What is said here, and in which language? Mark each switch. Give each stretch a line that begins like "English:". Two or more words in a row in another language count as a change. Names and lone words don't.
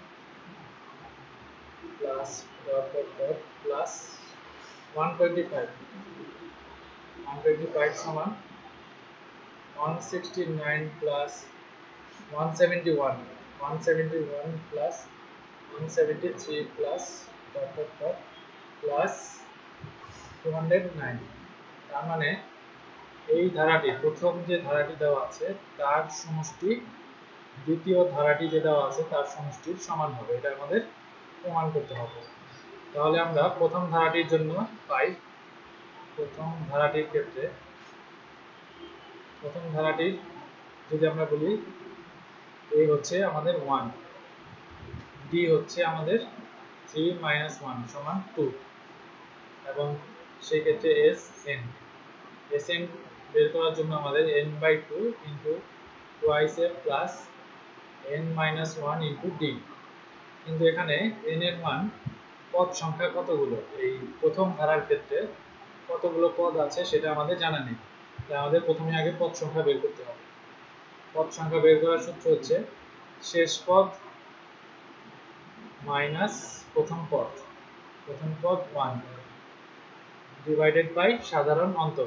English: plus dot dot dot plus 125 সমান 169 plus 171 plus 173 plus dot dot dot plus 209।
Bangla: তার মানে এই ধারাটি, প্রথম যে ধারাটি দেওয়া আছে তার সমষ্টি দ্বিতীয় ধারাটি যে দেওয়া আছে তার সমষ্টির সমান হবে। এটা আমাদের প্রমাণ করতে হবে। তাহলে আমরা প্রথম ধারাটির জন্য পাই, প্রথম ধারাটির ক্ষেত্রে প্রথম ধারাটির যদি আমরা বলি, a হচ্ছে আমাদের 1, d হচ্ছে আমাদের 3 - 1 সমান 2, এবং সেই ক্ষেত্রে Sn বের করার জন্য আমাদের n/2
English: into twice a plus
Bangla: n-1 ইনটু d। কিন্তু এখানে n এর মান পদ সংখ্যা কতগুলো, এই প্রথম ধারার ক্ষেত্রে কতগুলো পদ আছে সেটা আমাদের জানা নেই। তাই আমাদের প্রথমে আগে পদ সংখ্যা বের করতে হবে। পদ সংখ্যা বের করার সূত্র হচ্ছে শেষ পদ মাইনাস প্রথম পদ 1
English: divided by
Bangla: সাধারণ অন্তর।